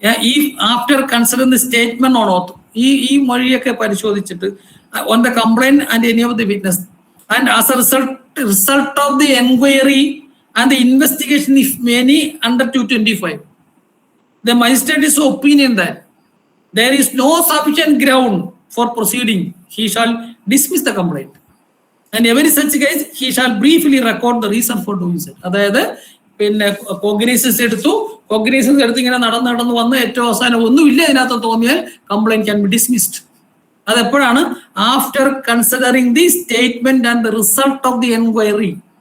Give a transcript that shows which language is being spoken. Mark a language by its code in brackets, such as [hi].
[en] ഈ after considering the statement on oath, [ml] ഈ മൊഴിയൊക്കെ പരിശോധിച്ചിട്ട് [en] On the complaint and any of the witness and as a result of the enquiry and the investigation if many under 225 the magistrate is opinion that there is no sufficient ground for proceeding, he shall dismiss the complaint. And every such case he shall briefly record the reason for doing so. [ml] അതായത് പിന്നെ കോഗ്നൈസൻസ് എടുത്ത് ഇങ്ങനെ നടന്നു വന്ന് ഏറ്റവും അവസാനം ഒന്നുമില്ല ഇതിനകത്ത് തോന്നിയാൽ complaint [en] Can be dismissed. [ml] അതെപ്പോഴാണ്? [en] After considering the statement and the result of the enquiry.